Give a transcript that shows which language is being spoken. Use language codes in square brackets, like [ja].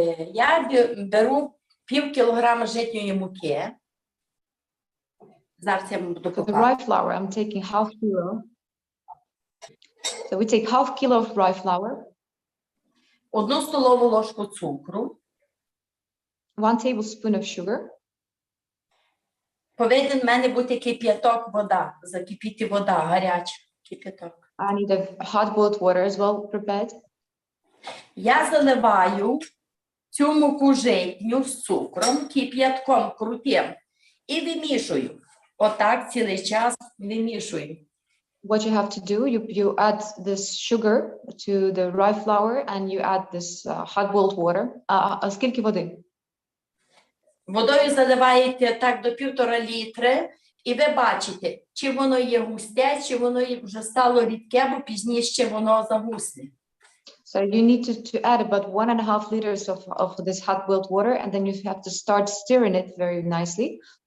[uk] Я беру пів кілограма житньої муки. Зараз я вам буду [en] For the [uk] показувати. [en] rye flour, I'm taking half kilo. So we take half kilo of rye flour, [uk] 1 столову ложку цукру. [en] 1 tablespoon of sugar. [uk] Повинен в мене бути кип'яток, вода. Закипіти вода, гаряча кип'яток. [en] I need a hot boiled water as well prepared. [uk] Я заливаю цю муку житню з цукром, кип'ятком крутим і вимішую. Отак цілий час вимішую. [en] What you have to do, you add this sugar to the rye flour and you add this hot boiled water. [uk] Скільки води? Водою заливаєте так до 1,5 літри, і ви бачите, чи воно є густе, чи воно вже стало рідке, бо пізніше воно загусне. [en] So you need to add about 1.5 liters of this hot boiled water, and then you have to start stirring it very nicely.